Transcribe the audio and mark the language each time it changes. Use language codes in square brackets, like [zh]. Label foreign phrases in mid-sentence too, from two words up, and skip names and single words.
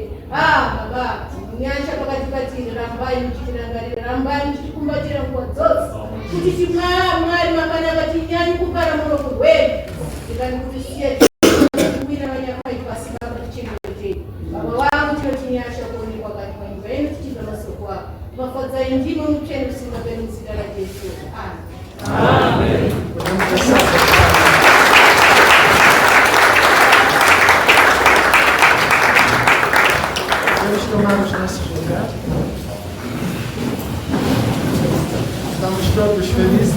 [sn] Baba, nyasha pakatikatiri, rambai muchitirangarira, rambai muchitikumbatira nguva dzose kuti Mwari makanaka tinyanyi kugara muruoko rwenyu. Tikani kuti siye kuwira vanyamai pasi baba tichengetei. Baba wangu tinotinyasha kuonekwa kati panyika yenyu tichibva masoko ako. Mafadzai ndimo mucheni usingaperi muzita raJesu. Amen. [pt] Vamos tomar os nossos lugares. Estamos todos felizes?